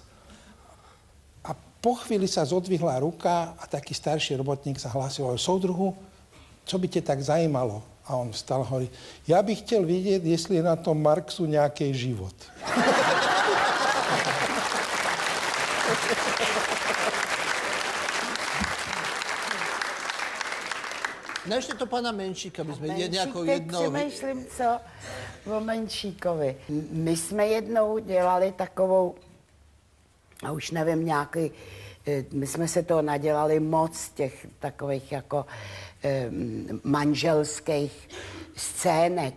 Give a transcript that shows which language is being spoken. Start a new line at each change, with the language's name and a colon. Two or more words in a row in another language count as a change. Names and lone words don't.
Slovak: A po chvíli sa zodvihla ruka a taký starší robotník sa hlásil,
Czech: soudruhu, čo by te tak zajímalo?
Slovak: A on vstal a hovorí,
Czech: ja bych chtěl vidieť, jestli je na tom Marxu nejaký život.
Slovak: No ešte to pana Menšíka by sme nejakou jednou...
Czech: Přemýšlím, co o Menšíkovi. My jsme jednou dělali takovou, a už nevím, nějaký, my jsme se toho nadělali moc, těch takových jako manželských scének.